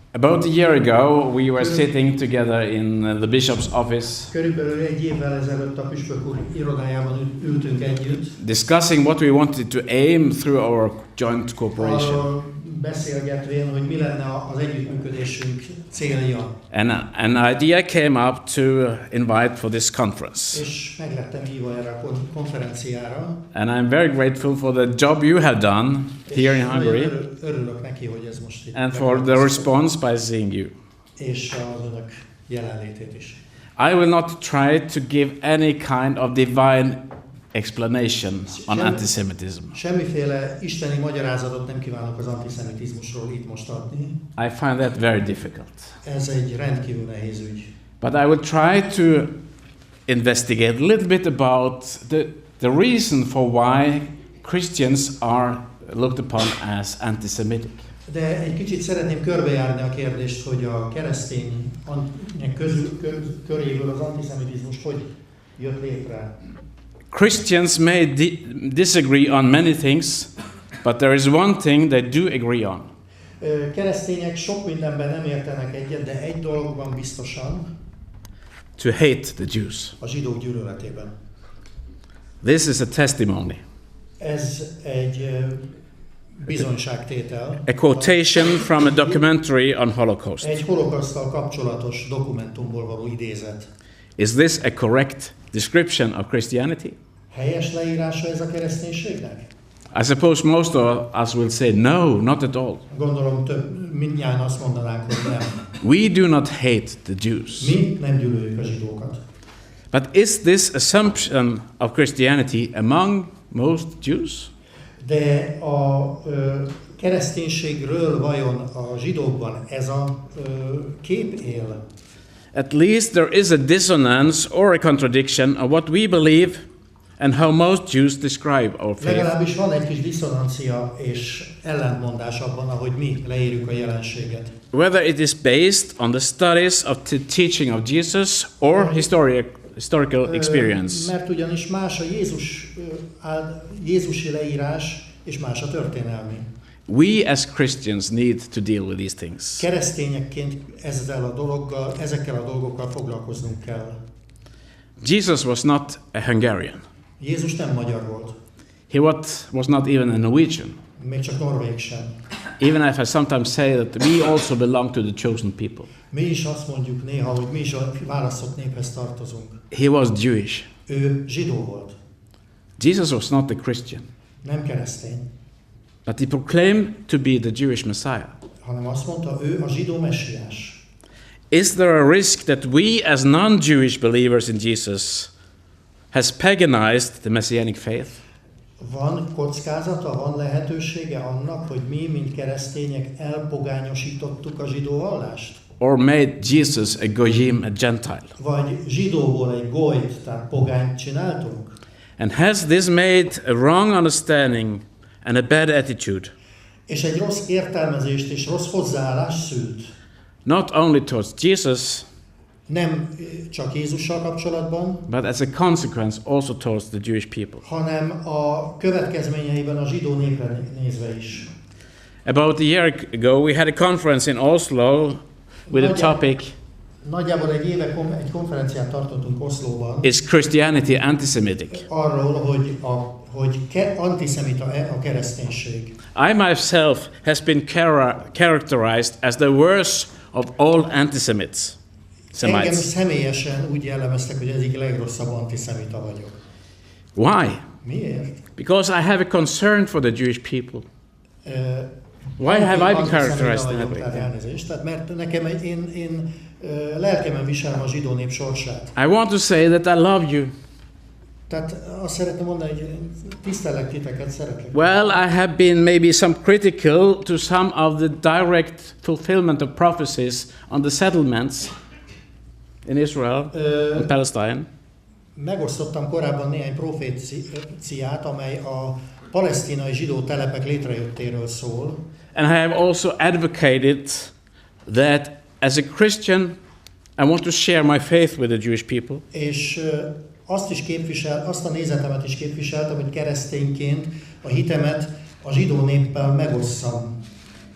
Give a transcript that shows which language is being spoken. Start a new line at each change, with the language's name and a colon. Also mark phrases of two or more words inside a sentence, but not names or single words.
English: About a year ago, we were sitting together in the bishop's office,
Hungarian: Körülbelül egy évvel ezelőtt a püspök úr irodájában ültünk együtt.
English: discussing what we wanted to aim through our joint cooperation.
Hungarian: Arról beszélgetvén, hogy mi lenne az együttműködésünk célja.
English: And an idea came up to invite for this conference.
Hungarian: És meglettem hívva erre a konferenciára.
English: And I'm very grateful for the job you have done here in Hungary.
Hungarian: Örülök neki, hogy ez most itt.
English: And for the response by seeing you.
Hungarian: És az önök jelenlétét is.
English: I will not try to give any kind of divine explanation on antisemitism.
Hungarian: Semmiféle isteni magyarázatot nem kívánok az antiszemitizmusról itt most adni.
English: I find that very difficult.
Hungarian: Ez egy rendkívül nehéz ügy.
English: But I will try to investigate a little bit about the reason for why Christians are looked upon as anti-Semitic.
Hungarian: De egy kicsit szeretném körbejárni a kérdést, hogy a keresztények köréből az antiszemitizmus hogy jött létre.
English: Christians may disagree on many things, but there is one thing they do agree on.
Hungarian: Keresztények sok mindenben nem értenek egyet, de egy dologban biztosan.
English: To hate the Jews.
Hungarian: A zsidók gyűlöletében.
English: This is a testimony.
Hungarian: Ez egy bizonyságtétel.
English: A quotation from a documentary on Holocaust.
Hungarian: Egy holokauszttal kapcsolatos dokumentumból való idézet.
English: Is this a correct description of Christianity?
Hungarian: Helyes leírása ez a kereszténységnek?
English: I suppose most of us will say no, not at all.
Hungarian: Gondolom mindnyájan azt mondanánk, hogy nem.
English: We do not hate the Jews.
Hungarian: Mi nem gyűlöljük a zsidókat.
English: But is this assumption of Christianity among most Jews?
Hungarian: De a kereszténységről vajon a zsidókban ez a kép él?
English: At least there is a dissonance or a contradiction of what we believe and how most Jews describe our faith.
Hungarian: Legalábbis van egy kis diszonancia és ellentmondás abban, ahogy mi leírjuk a jelenséget.
English: Whether it is based on the studies of the teaching of Jesus or historical experience.
Hungarian: Mert ugyanis más a Jézusi leírás és más a történelmi.
English: We as Christians need to deal with these things.
Hungarian: Keresztényekként ezekkel a dolgokkal foglalkoznunk kell.
English: Jesus was not a Hungarian.
Hungarian: Jézus nem magyar volt.
English: He was not even a Norwegian.
Hungarian: Még csak norvég sem.
English: Even if I sometimes say that we also belong to the chosen people.
Hungarian: Mi is azt mondjuk néha, hogy mi is a választott néphez tartozunk.
English: He was Jewish.
Hungarian: Ő zsidó volt.
English: Jesus was not a Christian.
Hungarian: Nem keresztény.
English: But he proclaimed to be the Jewish Messiah.
Hungarian: Hanem azt mondta, ő a zsidó messiás.
English: Is there a risk that we as non-Jewish believers in Jesus has paganized the messianic faith?
Hungarian: Van kockázata, van lehetősége annak, hogy mi, mint keresztények elpogányosítottuk a zsidó vallást?
English: Or made Jesus a goyim, a Gentile?
Hungarian: Vagy zsidóból egy goyt, tehát pogányt csináltunk?
English: And has this made a wrong understanding and a bad attitude?
Hungarian: És egy rossz értelmezést és rossz hozzáállást szült.
English: Not only towards Jesus,
Hungarian: nem csak Jézussal kapcsolatban,
English: but as a consequence also towards the Jewish people.
Hungarian: hanem a következményeiben a zsidó népre nézve is.
English: About a year ago, we had a conference in Oslo with a topic:
Hungarian: Nagyjából egy éve egy konferenciát tartottunk Oszlóban.
English: Is Christianity anti-Semitic?
Hungarian: Arról, hogy antiszemita a kereszténység.
English: I myself has been characterized as the worst of all antisemites.
Hungarian: Engem személyesen úgy jellemeztek, hogy az egyik legrosszabb antiszemita vagyok.
English: Why?
Hungarian: Miért?
English: Because I have a concern for the Jewish people. Why have I been characterized that way?
Hungarian: Tehát mert nekem én lelkemen viselem a zsidó nép sorsát.
English: I want to say that I love you.
Hungarian: Tehát azt szeretném mondani, hogy tisztelek titeket, szeretlek.
English: Well, I have been maybe some critical to some of the direct fulfillment of prophecies on the settlements in Israel and Palestine.
Hungarian: Megosztottam korábban néhány proféciát, amely a palesztinai zsidó telepek létrejöttéről szól.
English: And I have also advocated that as a Christian I want to share my faith with the Jewish people.
Hungarian: És azt a nézetemet is képviseltem, hogy keresztényként a hitemet a zsidó néppel megosszam.